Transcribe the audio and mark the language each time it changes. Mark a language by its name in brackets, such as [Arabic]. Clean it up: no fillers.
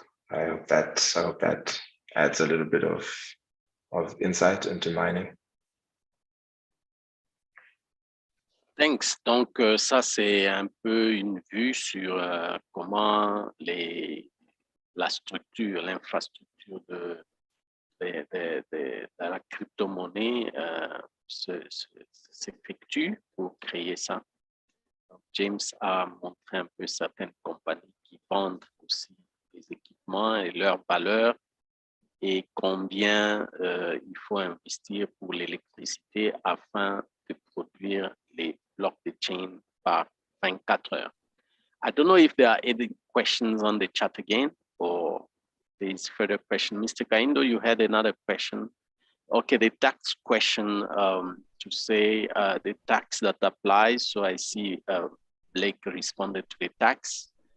[English] I hope that adds a little bit of insight into mining. Thanks. [French] Donc, ça, c'est un peu une vue sur comment la structure, l'infrastructure de la crypto-monnaie s'effectue pour créer ça. Donc, James a montré un peu certaines compagnies qui vendent aussi des équipements et leur valeur et combien il faut investir pour l'électricité afin de produire les blocs de chain par 24 heures. [English] I don't know if there are any questions on the chat again or there is further question. Mr. Kaindo, you had another question. Okay, the tax question to say the tax that applies. So I see Blake responded to the tax.